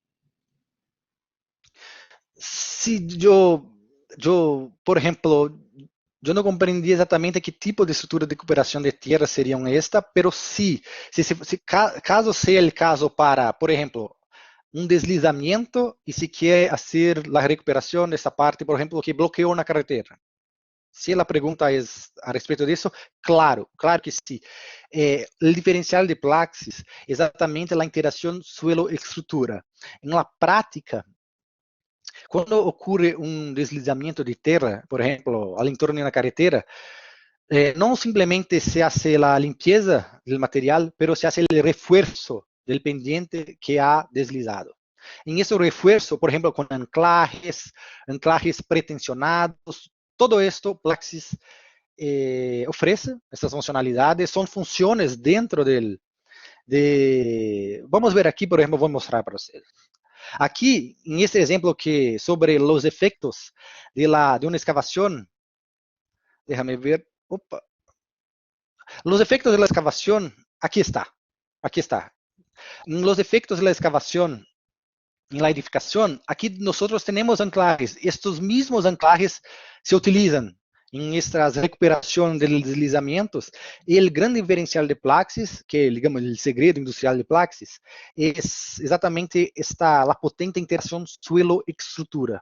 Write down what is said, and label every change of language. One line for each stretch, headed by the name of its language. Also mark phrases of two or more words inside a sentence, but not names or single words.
Spanish: Sí, por ejemplo, yo no comprendí exactamente qué tipo de estructura de recuperación de tierra serían esta, pero sí, caso sea el caso para, por ejemplo, un deslizamiento y se quiere hacer la recuperación de esta parte, por ejemplo, que bloqueó una carretera. Si la pregunta es a respecto de eso, claro, claro que sí. El diferencial de Plaxis es exactamente la interacción suelo-estructura. En la práctica,
Portuguese: quando ocorre um deslizamento de terra, por exemplo,
Spanish: al entorno
Portuguese: de uma carretera, não simplesmente
Spanish: se hace
Portuguese: a limpeza do material,
Spanish: pero se hace o refuerzo del pendiente que ha deslizado.
Portuguese: Em esse refuerzo, por exemplo, com
Spanish: anclajes pretensionados, todo esto
Portuguese: Plaxis oferece essas funcionalidades, são funções dentro vamos ver aqui, por exemplo, vou mostrar para vocês.
Spanish: Aquí, en este ejemplo que sobre los efectos de una excavación, déjame ver, opa, los efectos de la excavación, aquí está. Los efectos de la excavación en la edificación, aquí nosotros tenemos anclajes, estos mismos anclajes se utilizan en estas recuperación de deslizamientos, y el gran diferencial de Plaxis, que digamos el segredo industrial de Plaxis, es exactamente la potente interacción suelo-estructura.